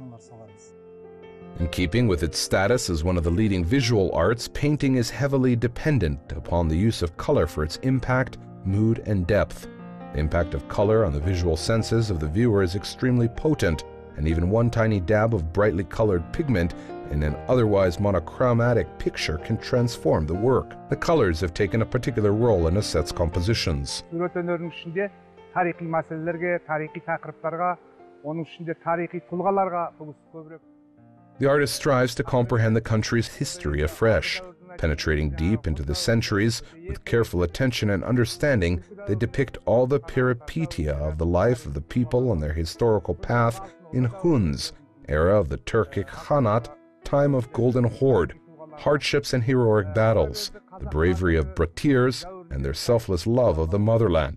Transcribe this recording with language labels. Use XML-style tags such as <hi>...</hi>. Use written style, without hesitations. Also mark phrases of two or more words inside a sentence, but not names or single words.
<en>In keeping with its status as one of the leading visual arts, painting is heavily dependent upon the use of color for its impact, mood, and depth. The impact of color on the visual senses of the viewer is extremely potent, and even one tiny dab of brightly colored pigment in an otherwise monochromatic picture can transform the work. The colors have taken a particular role in Aset's compositions.</en> <kk>тарихи мәселелерге, тарихи тақырыптарға, оның ішінде тарихи тұлғаларға көбірек.</kk> <en>The artist strives to comprehend the country's history afresh. Penetrating deep into the centuries, with careful attention and understanding, they depict all the peripetia of the life of the people on their historical path in Hun's, era of the Turkic Khanate, time of Golden Horde, hardships and heroic battles, the bravery of Bratirs, and their selfless love of the motherland.</en>